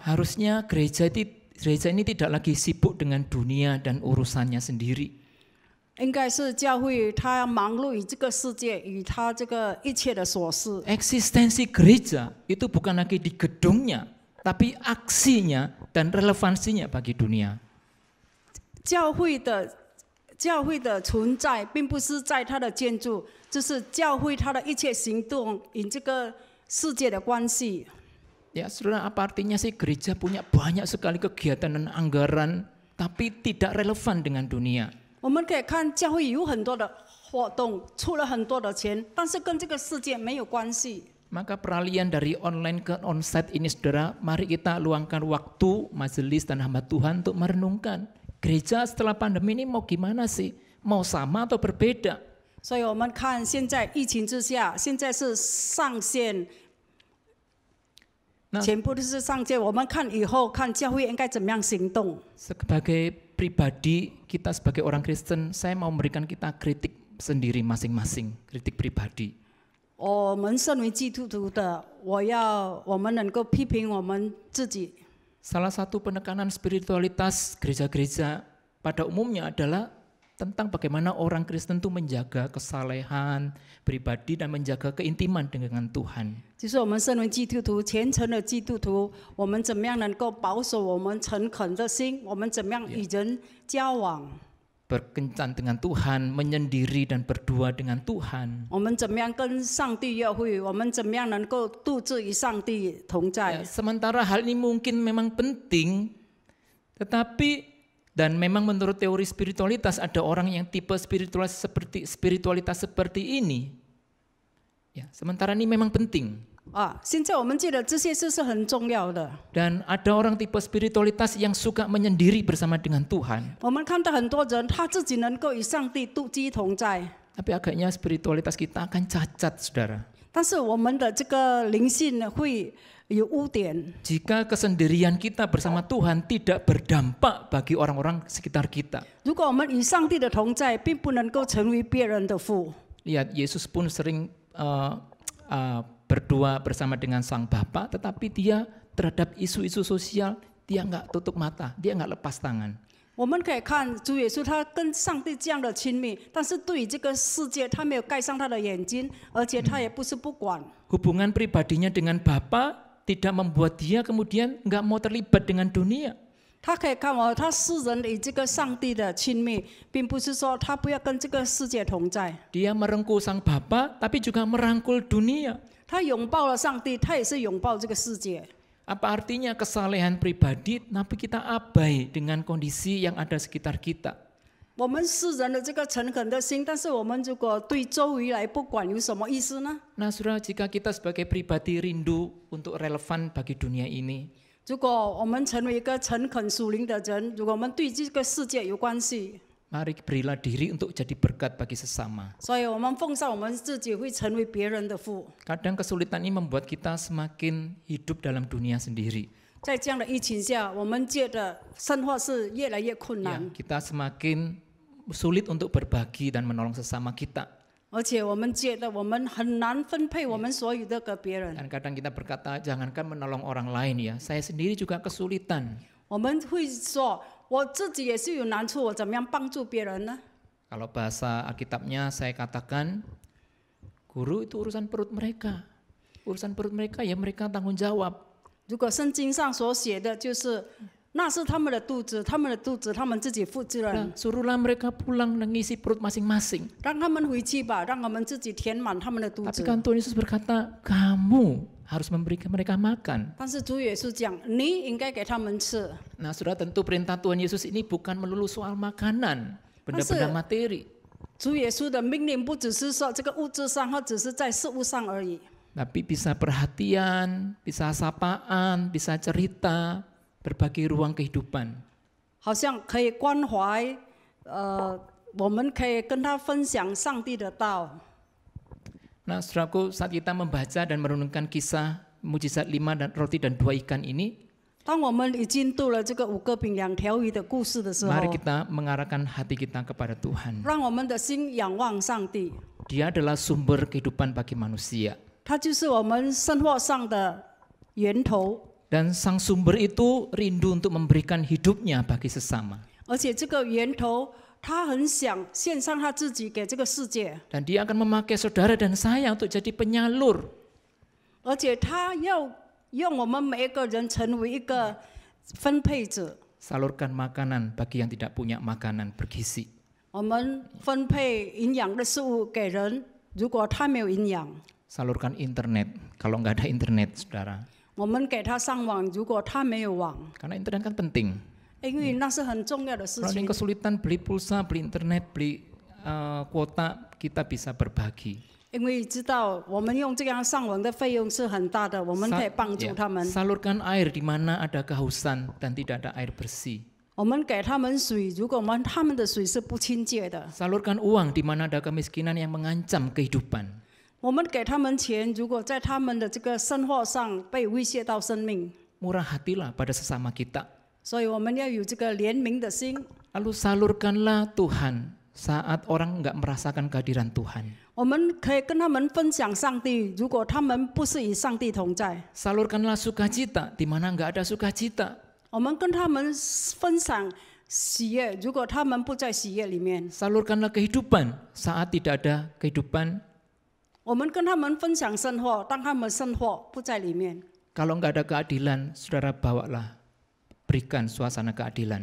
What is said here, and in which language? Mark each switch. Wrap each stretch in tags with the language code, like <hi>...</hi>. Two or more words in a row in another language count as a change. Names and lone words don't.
<id>Harusnya gereja ini tidak lagi sibuk dengan dunia dan urusannya sendiri.</id> <zh>应该是教会，他要忙碌于这个世界，与他这个一切的琐事。</zh> <id>Eksistensi gereja itu bukan lagi di gedungnya, tapi aksinya dan relevansinya bagi dunia.</id> <zh>教会的存在，并不是在它的建筑，就是教会它的一切行动与这个世界的关系。</zh> <id>Ya, saudara, apa artinya sih gereja punya banyak sekali kegiatan dan anggaran, tapi tidak relevan dengan dunia?</id> <zh>我们可以看教会有很多的活动，出了很多的钱，但是跟这个世界没有关系。</zh> <id>Maka peralihan dari online ke onsite ini, saudara, mari kita luangkan waktu majelis dan hamba Tuhan untuk merenungkan gereja setelah pandemi ini mau gimana sih? Mau sama atau berbeda?</id> <zh>所以我们看现在疫情之下，现在是上线，全部都是上线。我们看以后看教会应该怎么样行动。</zh> <id>Sebagai pribadi, kita sebagai orang Kristen, saya mau memberikan kita kritik sendiri masing-masing, kritik pribadi.</id> <zh>我们身为基督徒的，我们能够批评我们自己。</zh> <id>Salah satu penekanan spiritualitas gereja-gereja pada umumnya adalah tentang bagaimana orang Kristen itu menjaga kesalehan pribadi dan menjaga keintiman dengan Tuhan.</id> <zh>就是我们身为基督徒，虔诚的基督徒，我们怎么样能够保守我们诚恳的心？我们怎么样与人交往？</zh> <id>Berkencan dengan Tuhan, menyendiri dan berdua dengan Tuhan.</id> <zh>我们怎么样跟上帝约会？我们怎么样能够独自与上帝同在？</zh> <id>Sementara hal ini mungkin memang penting, tetapi dan memang menurut teori spiritualitas ada orang yang tipe spiritualitas seperti ini. Ya, sementara ini memang penting.</id> <zh>现在我们觉得这些事是很重要的。</zh> <id>Dan ada orang tipe spiritualitas yang suka menyendiri bersama dengan Tuhan.</id> <zh>我们看到很多人他自己能够与上帝独居同在，</zh> <id>Tapi agaknya spiritualitas kita akan cacat, saudara.</id> <zh>但是我们的这个灵性呢会有污点。</zh> <id>Jika kesendirian kita bersama Tuhan tidak berdampak bagi orang-orang sekitar kita.</id> <zh>如果我们与上帝的同在，并不能够成为别人的父。</zh> <id>Lihat, Yesus pun sering berdua bersama dengan Sang Bapa, tetapi dia terhadap isu-isu sosial, dia nggak tutup mata, dia nggak lepas tangan.</id> <zh>我们可以看主耶稣，他跟上帝这样的亲密，但是对于这个世界，他没有盖上他的眼睛，而且他也不是不管。</zh> <id>Hubungan pribadinya dengan Bapa tidak membuat dia kemudian nggak mau terlibat dengan dunia.</id> <zh>他可以看他世人与这个上帝的亲密，并不是说他不要跟这个世界同在。</zh> <id>Dia merengkuh Sang Bapa, tapi juga merangkul dunia.</id> <zh>他拥抱了上帝，他也是拥抱这个世界。</zh> <id>Apa artinya kesalehan pribadi, tapi kita abai dengan kondisi yang ada sekitar kita.</id> <zh>我们世人的这个诚恳的心，但是我们如果对周围来不管，有什么意思呢？</zh> <id>Nah, saudara, jika kita sebagai pribadi rindu untuk relevan bagi dunia ini,</id> <zh>如果我们成为一个诚恳属灵的人，如果我们对这个世界有关系，</zh> <id>mari berilah diri untuk jadi berkat bagi sesama.</id> <zh>所以我们奉上我们自己会成为别人的父。</zh> <id>Kadang kesulitan ini membuat kita semakin hidup dalam dunia sendiri.</id> <zh>在这样的疫情下，我们觉得生活是越来越困</zh> <id>Ya,</id> <zh>难，</zh> <id>kita semakin sulit untuk berbagi dan menolong sesama kita.</id> <zh>而且我们觉得我们很难分配我们所有的给别人。</zh> <id>Dan kadang kita berkata, jangankan menolong orang lain ya, saya sendiri juga kesulitan.</id> <zh>我们会说，我自己也是有难处，我怎么样帮助别人呢？</zh> <id>Kalau bahasa Alkitabnya saya katakan, guru itu urusan perut mereka. Urusan perut mereka ya mereka tanggung jawab.</id> <zh>如果圣经上所写的就是，那是他们的肚子，他们的肚子他们自己负责任，</zh> <id>Nah, suruhlah mereka pulang mengisi perut masing-masing.</id> <zh>让他们回去吧，让他们自己填满他们的肚</zh> <id>Tapi</id> <zh>子。</zh> <id>kan Tuhan Yesus berkata, kamu harus memberikan mereka makan.</id> <zh>但是主耶稣讲，你应该给他们吃。</zh> <id>Nah, sudah tentu perintah Tuhan Yesus ini bukan melulu soal makanan, benda-benda materi.</id> <zh>主耶稣的命令不只是说这个物质上，或只是在事物上而已。</zh> <id>Tapi bisa perhatian, bisa sapaan, bisa cerita, berbagi ruang kehidupan.</id> <zh>好像可以关怀，我们可以跟他分享上帝的道。</zh> <id>Nah, saudaraku, saat kita membaca dan merenungkan kisah mujizat 5 dan roti dan 2 ikan ini,</id> <zh>当我们已经读了这个5个饼2条鱼的故事的时候，</zh> <id>mari kita mengarahkan hati kita kepada Tuhan.</id> <zh>让我们的心仰望上帝，</zh> <id>Dia adalah sumber kehidupan bagi manusia.</id> <zh>他就是我们生活上的源头。</zh> <id>Dan sang sumber itu rindu untuk memberikan hidupnya bagi sesama.</id> <zh>而且这个源头，他很想献上他自己给这个世界，</zh> <id>Dan dia akan memakai saudara dan saya untuk jadi penyalur.</id> <zh>而且他要用我们每一个人成为一个分配者，</zh> <id>salurkan makanan bagi yang tidak punya makanan bergizi.</id> <zh>我们分配营养的食物给人，如果他没有营养，</zh> <id>Salurkan internet kalau nggak ada internet, saudara.</id> <zh>我们给他上网，如果他没有网，</zh> <id>Karena internet kan penting.</id> <zh>因为那是很重要的事</zh> <id>Kalau ada</id> <zh>情</zh> <id>yang。kesulitan beli pulsa, beli internet, beli kuota, kita bisa berbagi.</id> <zh>因为知道我们用这样上网的费用是很大的，我们可以帮助他们。</zh> <id>Salurkan air di mana ada kehausan dan tidak ada air bersih.</id> <zh>我们给他们水，如果他们的水是不清洁的，</zh> <id>Salurkan uang di mana ada kemiskinan yang mengancam kehidupan.</id> <zh>我们给他们钱，如果在他们的这个生活上被威胁到生命，</zh> <id>Murah hatilah pada sesama kita.</id> <zh>所以我们要有这个怜悯的心。</zh> <id>Lalu salurkanlah Tuhan saat orang nggak merasakan kehadiran Tuhan.</id> <zh>我们可以跟他们分享上帝，如果他们不是与上帝同在，</zh> <id>Salurkanlah sukacita di mana nggak ada sukacita.</id> <zh>我们跟他们分享喜悦，如果他们不在喜悦里面，</zh> <id>Salurkanlah kehidupan saat tidak ada kehidupan.</id> <zh>我们跟他们分享生活，当他们生活不在里面。</zh> <id>Kalau nggak ada keadilan, saudara bawalah, berikan suasana keadilan.</id>